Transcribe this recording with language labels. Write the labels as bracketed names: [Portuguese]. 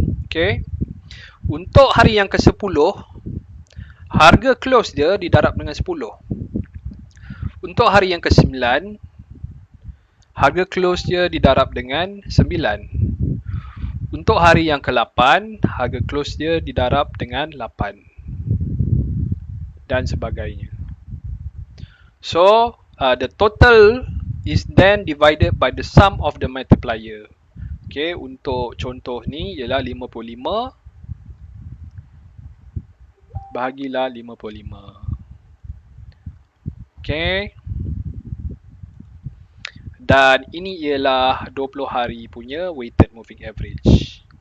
[Malay] Okay, untuk hari yang ke-10, harga close dia didarab dengan 10. Untuk hari yang ke-9, harga close dia didarab dengan 9. Untuk hari yang ke-8, harga close dia didarab dengan 8. Dan sebagainya. [English] So, the total is then divided by the sum of the multiplier. [Malay] Okay, untuk contoh ni ialah 55 bahagilah 55. Okay. Dan ini ialah 20 hari punya weighted moving average.